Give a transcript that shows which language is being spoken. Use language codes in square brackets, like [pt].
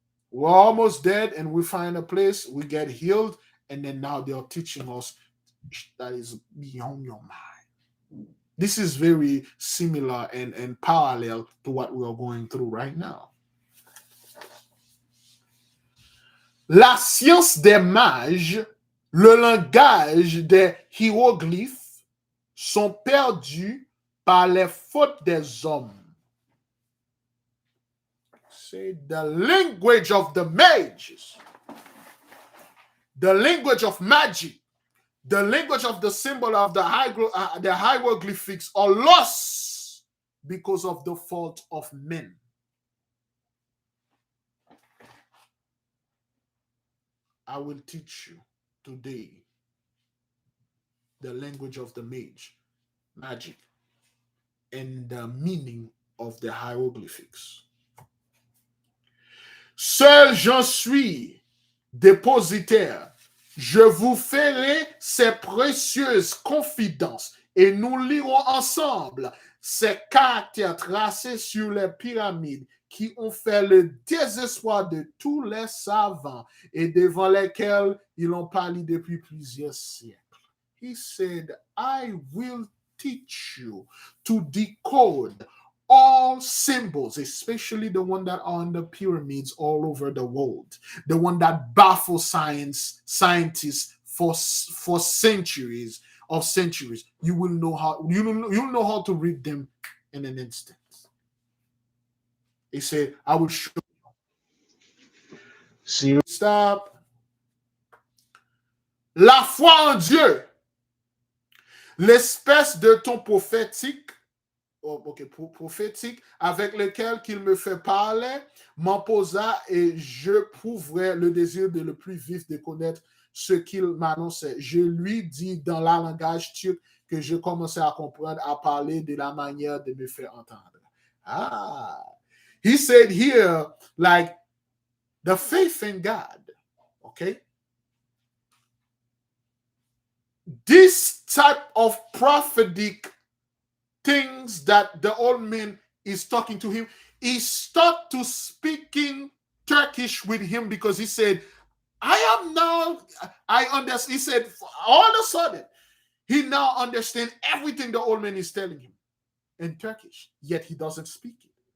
[en] We're almost dead and we find a place, we get healed, and then now they are teaching us that is beyond your mind. This is very similar and parallel to what we are going through right now. [fr] La science des mages, le langage des hiéroglyphes sont perdus par les fautes des hommes. [en] Say the language of the mages, the language of magic, the language of the symbol of the hieroglyphics are lost because of the fault of men. I will teach you today the language of the magic, and the meaning of the hieroglyphics. [fr] Seul j'en suis dépositaire. Je vous ferai ces précieuses confidences et nous lirons ensemble ces caractères tracés sur les pyramides qui ont fait le désespoir de tous les savants et devant lesquels ils ont parlé depuis plusieurs siècles. [en] He said, I will teach you to decode all symbols, especially the one that are on the pyramids all over the world, the one that baffle scientists for centuries of centuries. You will know how you'll know how to read them in an instant. He said, I will show you. Stop. [fr] La foi en Dieu, l'espèce de ton prophétique prophétique avec lequel qu'il me fait parler, m'imposa et je prouverai le désir de le plus vif de connaître ce qu'il m'annonçait. Je lui dis dans la langage turc que je commençais à comprendre, à parler de la manière de me faire entendre. [en] Ah, he said here, like, the faith in God, okay? This type of prophetic things that the old man is talking to him, he started to speaking Turkish with him because he said, I understand. He said, all of a sudden, he now understands everything the old man is telling him in Turkish, yet he doesn't speak it.